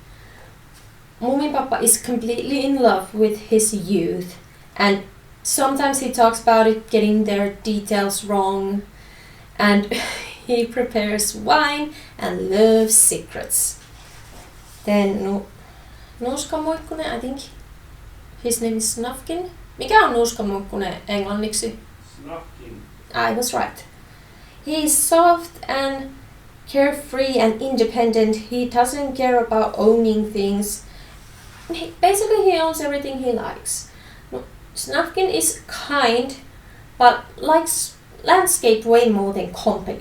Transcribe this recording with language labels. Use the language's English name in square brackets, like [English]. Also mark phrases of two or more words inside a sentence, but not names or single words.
[English] Moomin Papa is completely in love with his youth, and sometimes he talks about it getting their details wrong. And he prepares wine and loves secrets. Then Nuuskamuikkunen, I think his name is Snufkin. [Finnish] Mikä on Nuuskamuikkunen englanniksi? [English] Snufkin. I was right. He is soft and carefree and independent. He doesn't care about owning things. Basically, he owns everything he likes. Snufkin is kind, but likes landscape way more than company.